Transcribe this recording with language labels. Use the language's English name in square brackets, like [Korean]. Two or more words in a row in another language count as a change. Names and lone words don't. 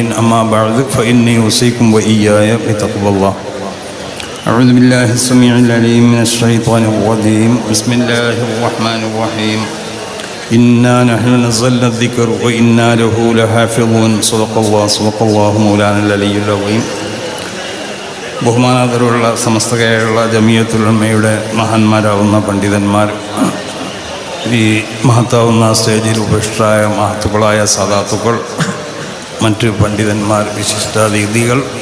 [Arabic] أما بعد فإني أوصيكم وإياي بتقوى الله. أعوذ بالله السميع العليم من الشيطان الرجيم. بسم الله الرحمن الرحيم. إنا نحن نزلنا الذكر وإنا له لحافظون. صدق الله مولانا العلي العظيم. [Malayalam] ബഹുമാനാദരവുള്ള സമസ്ത കേരള ജമിയത്തുൽ ഉലമയുടെ മഹാന്മാരാവുന്ന പണ്ഡിതന്മാർ, ഈ മഹത്താവുന്ന സ്റ്റേജിൽ ഉപേക്ഷിതായ മഹത്തുക്കളായ സാദാത്തുക്കൾ, മറ്റ് പണ്ഡിതന്മാർ, വിശിഷ്ടാതിഥികൾ,